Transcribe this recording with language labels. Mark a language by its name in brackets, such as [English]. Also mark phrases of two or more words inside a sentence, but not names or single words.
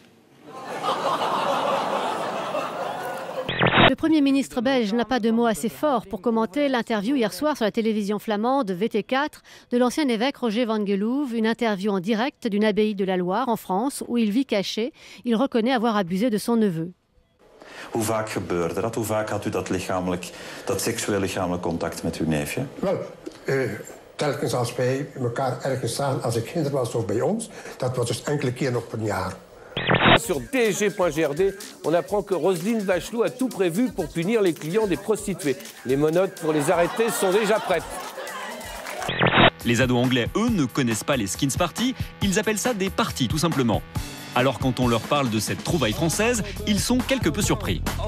[French] Le Premier ministre belge n'a pas de mots assez forts pour commenter l'interview hier soir sur la télévision flamande VT4 de l'ancien évêque Roger van Geloove, une interview en direct d'une abbaye de la Loire en France où il vit caché. Il reconnaît avoir abusé de son neveu. [Dutch] Hoe vaak gebeurde dat? Hoe vaak had u dat seksueel lichamelijk contact met uw neefje? Wel, telkens als wij elkaar ergens zagen, als ik kinder was of bij ons, dat was dus enkele keer op een jaar. [French] Sur DG.GRD, on apprend que Roselyne Bachelot a tout prévu pour punir les clients des prostituées. Les menottes pour les arrêter sont déjà prêtes. Les ados anglais, eux, ne connaissent pas les [English] skins parties, [French] ils appellent ça des parties, tout simplement. Alors quand on leur parle de cette trouvaille française, ils sont quelque peu surpris.